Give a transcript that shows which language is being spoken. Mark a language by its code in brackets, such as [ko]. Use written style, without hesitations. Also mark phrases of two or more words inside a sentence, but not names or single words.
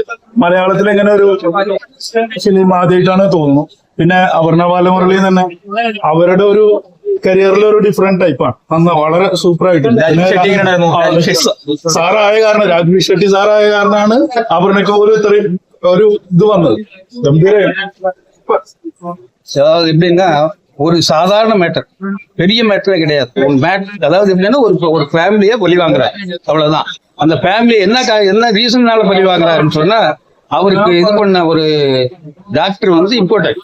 [ml] മലയാളത്തിൽ ഇങ്ങനെ ഒരു ഫിലിം ആദ്യമായിട്ടാണ് തോന്നുന്നു. പിന്നെ അപർണ ബാലമുരളി തന്നെ അവരുടെ ഒരു കരിയറിൽ ഒരു [en] different typeാണ്. [ml] വളരെ സൂപ്പറായിട്ടുണ്ട്. സാറായ കാരണം, രാജ്ബി ഷെട്ടി സാറായ കാരണമാണ് അപർണയ്ക്ക് പോലും ഇത്രയും ഒരു ഇത് വന്നത്. [ta] எப்படின்னா ஒரு சாதாரண மேட்டர், பெரிய மேட்டரே கிடையாது. ஒரு மேட்டர், அதாவது எப்படின்னா ஒரு ஃபேமிலியை பலி வாங்குறாரு, அவ்வளவுதான். அந்த ஃபேமிலி என்ன ரீசன்னால பலி வாங்குறாருன்னு சொன்னா, அவருக்கு இது பண்ண ஒரு [en] doctor important.